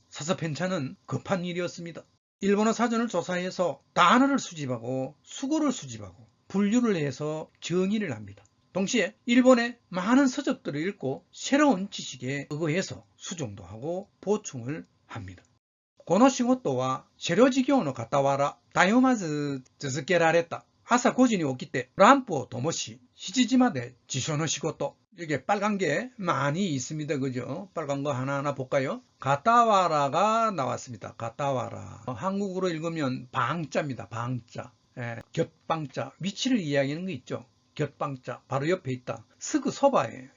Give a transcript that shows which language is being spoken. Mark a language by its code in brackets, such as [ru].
[ko] 사서 편찬은 급한 일이었습니다. 일본어 사전을 조사해서 단어를 수집하고 수고를 수집하고 분류를 해서 정의를 합니다. 동시에 일본의 많은 서적들을 읽고 새로운 지식에 의거해서 수정도 하고 보충을 합니다. [ja] この仕事は車両事業の傍ら絶えまず続けられた. 朝5時に起きてランプを灯し7時まで辞書の仕事. [ko] 이게 빨간 게 많이 있습니다. 그죠? 빨간 거 하나하나 볼까요? 가타와라가 나왔습니다. 가타와라. 한국어로 읽으면 방자입니다. 방자. 예, 곁방자. 위치를 이야기하는 거 있죠? 곁방자. 바로 옆에 있다. 스그 소바예요.